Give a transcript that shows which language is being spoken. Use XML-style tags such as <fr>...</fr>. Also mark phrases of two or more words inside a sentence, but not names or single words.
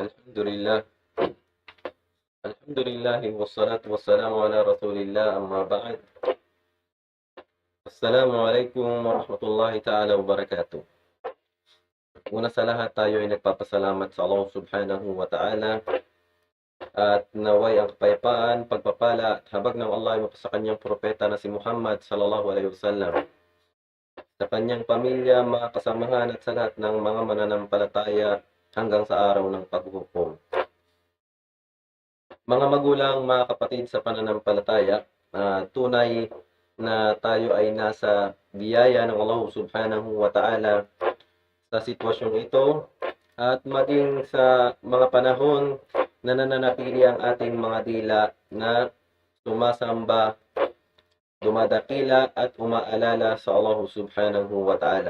<ar>Alhamdulillah. الحمد لله والصلاة والسلام على رسول الله أما بعد. السلام عليكم ورحمة الله تعالى وبركاته.</ar> <tl>Una sa lahat tayo ay nagpapasalamat sa Allah</tl> <ar>سبحانه وتعالى</ar> <tl>at naway ang kapayapaan, pagpapala at habag ng Allah ay sa kanyang propeta na si Muhammad</tl> <ar>صلى الله عليه وسلم,</ar> <tl>sa kanyang pamilya, mga kasamahan at sa lahat ng mga mananampalataya hanggang sa araw ng paghuhukom. Mga magulang, mga kapatid sa pananampalataya, tunay na tayo ay nasa biyaya ng Allah</tl> <ar>سبحانه وتعالى</ar> <tl>sa sitwasyong ito at maging sa mga panahon na nananatili ang ating mga dila na sumasamba, dumadakila at umaalala sa Allah Subhanahu wa Ta'ala.</tl>